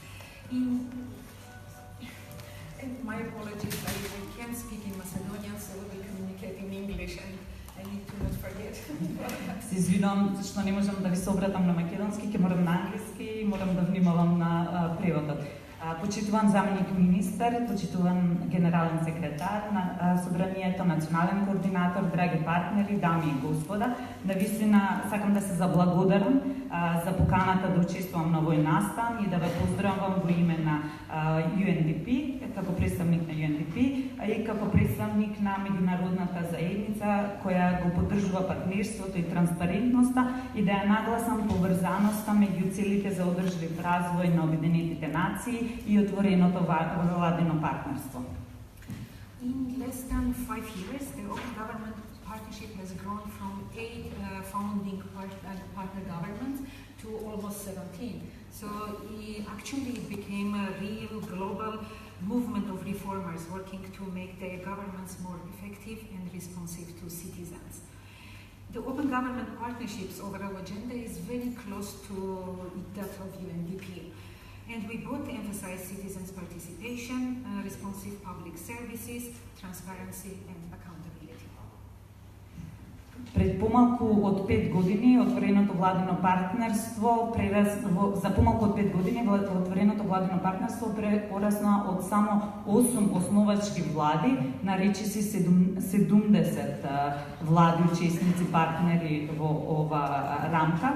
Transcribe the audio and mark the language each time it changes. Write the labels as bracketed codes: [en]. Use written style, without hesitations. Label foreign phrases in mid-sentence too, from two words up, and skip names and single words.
[en] And my apologies, I can't speak in Macedonian, so we communicate in English, and I need to not forget. [mk] Се извинувам зашто не можам да ви се обратам на македонски, ќе морам на англиски и морам да внимавам на преводот. Почитуван заменик министер, почитуван генерален секретар на Собранието, национален координатор, драги партнери, дами и господа, навистина сакам да се заблагодарам за поканата да учествувам на овој настан и да ве поздравам во име на UNDP, како представник на UNDP и како представник на меѓународната заедница која го поддржува партнерството и транспарентноста и да ја нагласам поврзаноста меѓу целите за одржлив развој на Обединетите нации и отвореното владино партнерство. [en] In less than 5 years, the Open Government Partnership has grown from 8 founding partner governments to almost 17. So actually it became a real global movement of reformers working to make their governments more effective and responsive to citizens. The Open Government Partnership's overall agenda is very close to that of UNDP. And we both emphasize citizens' participation, responsive public services, transparency and accountability. [mk] Пред помалку од 5 години отвореното владино партнерство за помалку од 5 години отвореното владино партнерство порасна од само 8 основачки влади на речиси 70 влади учесници партнери во ова рамка.